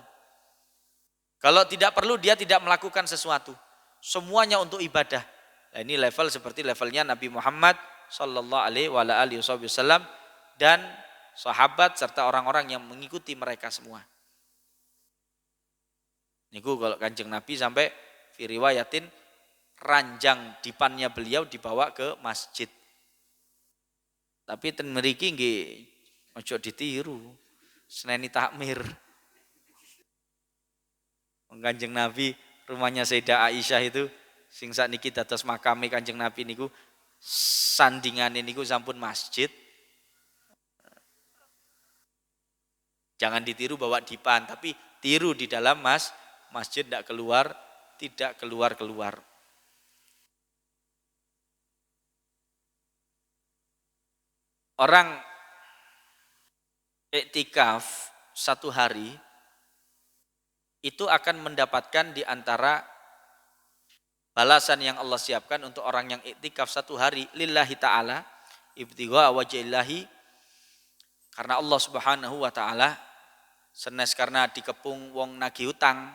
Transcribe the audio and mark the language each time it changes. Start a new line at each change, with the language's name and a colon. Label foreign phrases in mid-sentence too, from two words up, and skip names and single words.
Indonesian: Kalau tidak perlu, dia tidak melakukan sesuatu. Semuanya untuk ibadah. Nah, ini level seperti levelnya Nabi Muhammad
Arabic: صلى الله عليه وسلم
Indonesian: dan sahabat serta orang-orang yang mengikuti mereka semua. Niku kalau Kanjeng Nabi sampai firiwayatin ranjang dipannya beliau dibawa ke masjid.
Javanese: Tapi ten mriki nggih ojo ditiru. Seneni takmir. Kanjeng Nabi
Indonesian: rumahnya Sayyidah Aisyah itu
Javanese: sing sakniki dados makame Kanjeng Nabi niku sandingane niku sampun masjid.
Indonesian: Jangan ditiru bawa dipan, tapi tiru di dalam masjid tidak keluar. Orang iktikaf 1 hari itu akan mendapatkan di antara balasan yang Allah siapkan untuk orang yang iktikaf 1 hari
Arabic: لله تعالى ابتغاء وجه الله,
Indonesian: karena Allah
Arabic: سبحانه وتعالى
Indonesian: senes karena
Javanese: dikepung wong nagih utang.